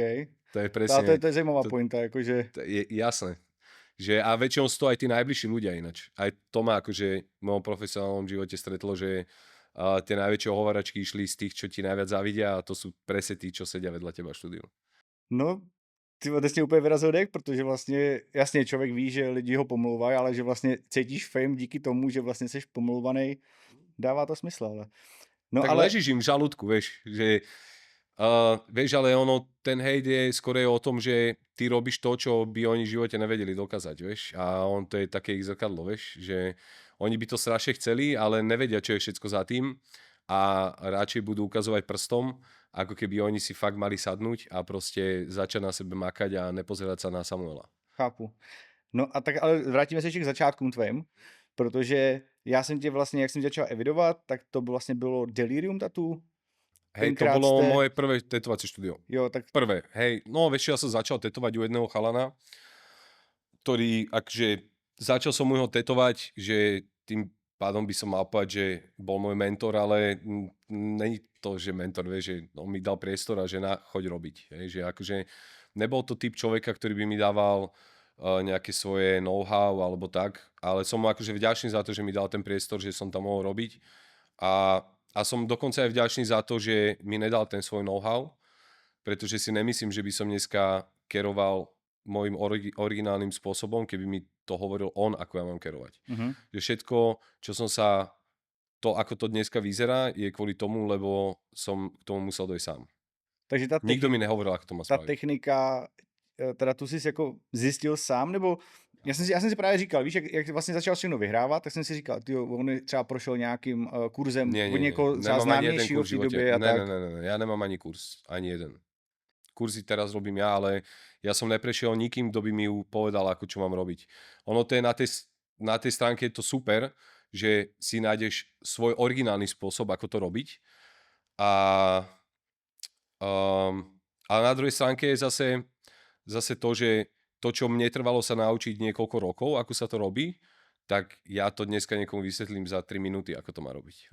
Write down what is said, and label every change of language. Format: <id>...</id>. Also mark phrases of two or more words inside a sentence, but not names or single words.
<sk>To je presne.</sk> <cs>To je zajímavá pointa, jakože... To je jasné.</cs> <sk>Že, a väčšinou sú to aj tí najbližší ľudia ináč. Aj to ma akože v mojom profesionálnom živote stretlo, že tie najväčšie ohovaračky išli z tých, čo ti najviac závidia, a to sú presne tí, čo sedia vedľa teba v štúdiu.</sk> <cs>No, ty jsi úplně vyrazil dech, protože vlastně, jasně člověk ví, že lidi ho pomlouvají, ale že vlastně cítíš fame díky tomu, že vlastně jsi pomlouvaný, dává to smysl, ale... No, tak ale...</cs> <sk>ležíš im v žalúdku, vieš, že vieš, ale ono, ten hejt je skôr o tom, že ty robíš to, čo by oni v živote nevedeli dokázať, vieš, a on to je také ich zrkadlo, vieš, že oni by to strašne chceli, ale nevedia, čo je všetko za tým a radšej budú ukazovať prstom, ako keby oni si fakt mali sadnúť a prostě začať na sebe makať a nepozerať sa na Samuela.</sk> <cs>Chápu. No a tak ale vrátíme se ještě k začátkům tvým, protože já jsem tě vlastně, jak jsem tě začal evidovat, tak to vlastně bylo Delirium Tattoo.</cs> <sk>Hej, to bolo moje prvé tetovacie štúdio.</sk> <cs>Jo, tak...</cs> <sk>Prvé, hej, no vieš, ja som začal tetovať u jedného chalana, ktorý, akže začal som mu ho tetovať, že tým pádom by som mal povedať, že bol môj mentor, ale není to, že mentor, vieš, že on mi dal priestor a že choď robiť. Hej, že akože nebol to typ človeka, ktorý by mi dával nejaké svoje know-how alebo tak, ale som mu akože vďačný za to, že mi dal ten priestor, že som tam mohol robiť a som dokonca aj vďačný za to, že mi nedal ten svoj know-how, pretože si nemyslím, že by som dneska keroval môjim originálnym spôsobom, keby mi to hovoril on, ako ja mám kerovať. Mm-hmm. Že všetko, čo som sa, to ako to dneska vyzerá, je kvôli tomu, lebo som k tomu musel dojsť sám. Takže nikto mi nehovoril, ako to má spraviť.</sk> <cs>Ta technika, teda tu jsi jako zjistil sám, nebo já jsem si právě říkal, víš, jak vlastně začal všechno vyhrávat, tak jsem si říkal, tyjo, on třeba prošel nějakým kurzem od někoho třeba známějšího v té době a tak.</cs> <sk>Ne, ja nemám ani kurz, ani jeden. Kurzy teraz robím ja, ale ja som neprešiel nikým, kto by mi povedal, ako čo mám robiť. Ono to je na tej stránke je to super, že si nájdeš svoj originálny spôsob, ako to robiť. A na druhej stránke je zase to, že to, čo mne trvalo sa naučiť niekoľko rokov, ako sa to robí, tak ja to dneska niekomu vysvetlím za 3 minúty, ako to má robiť.</sk>